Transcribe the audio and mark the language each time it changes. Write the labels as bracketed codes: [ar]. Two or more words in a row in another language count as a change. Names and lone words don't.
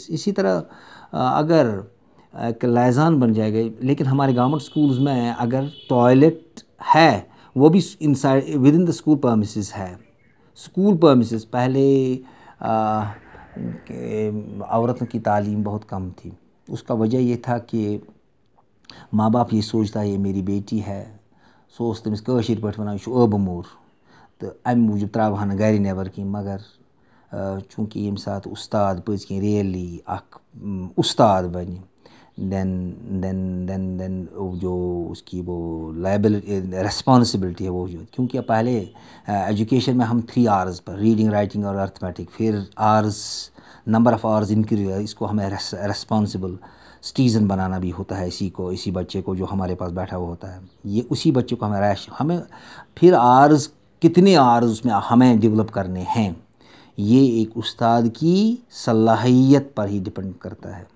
[ur] اسی طرح اگر ایک لیزان بن جائے گا، لیکن ہمارے [en] government schools [ur] میں اگر ٹوائلٹ ہے وہ بھی [en] inside with in the school premises [ur] ہے، [en] school premises. [ur] پہلے عورتوں کی تعلیم بہت کم تھی، اس کا وجہ یہ تھا کہ ماں باپ یہ سوچتا ہے یہ میری بیٹی ہے، سو اس [ks] تمس کٲشِر پٲٹھۍ وَنان یہِ چھُ ٲبہٕ موٚر، تہٕ اَمہِ موٗجوٗب ترٛاوہا نہٕ گَرِ نٮ۪بر کِہیٖنۍ، مگر چوٗنٛکہِ ییٚمہِ ساتہٕ اُستاد پٔزۍ کِنۍ ریئلی اکھ اُستاد بنہِ، [ur] دین جو اس کی وہ [en] liability responsibility [ur] ہے وہ، کیونکہ پہلے ایجوکیشن میں ہم 3 R's پر [en] reading writing [ur] اور ارتھمیٹک، پھر [en] number of R's increase, [ur] اس کو ہمیں [en] responsible citizen [ur] بنانا بھی ہوتا ہے، اسی بچے کو جو ہمارے پاس بیٹھا ہوا ہوتا ہے، یہ اسی بچے کو ہمیں پھر کتنے آرز اس میں ہمیں ڈیولپ کرنے ہیں، یہ ایک استاد کی صلاحیت پر ہی ڈپینڈ کرتا ہے۔